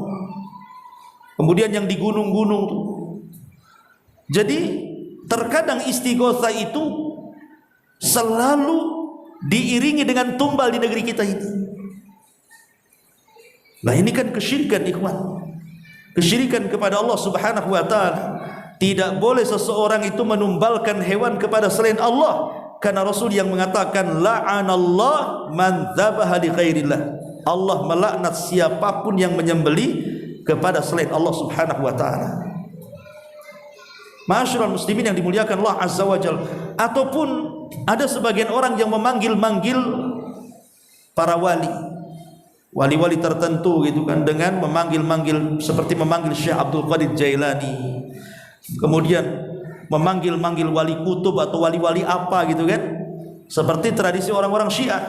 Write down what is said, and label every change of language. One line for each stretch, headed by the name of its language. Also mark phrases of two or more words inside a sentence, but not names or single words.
Indonesian: Kemudian yang di gunung-gunung itu. Jadi terkadang istighatsah itu selalu diiringi dengan tumbal di negeri kita ini. Nah ini kan kesyirikan, ikhwan. Kesyirikan kepada Allah
Arabic: سبحانه وتعالى.
Indonesian: Tidak boleh seseorang itu menumbalkan hewan kepada selain Allah, karena Rasul yang mengatakan
Arabic: لعن الله من ذبح لغير الله.
Indonesian: Allah melaknat siapapun yang menyembelih kepada selain Allah
Arabic: سبحانه وتعالى. معاشر المسلمين
Indonesian: yang dimuliakan Allah
Arabic: عز وجل.
Indonesian: Ataupun ada sebagian orang yang memanggil-manggil para wali-wali tertentu gitu kan, dengan memanggil-manggil seperti memanggil Syekh Abdul Qadir Jailani, kemudian memanggil-manggil wali kutub atau wali-wali apa gitu kan, seperti tradisi orang-orang Syiah.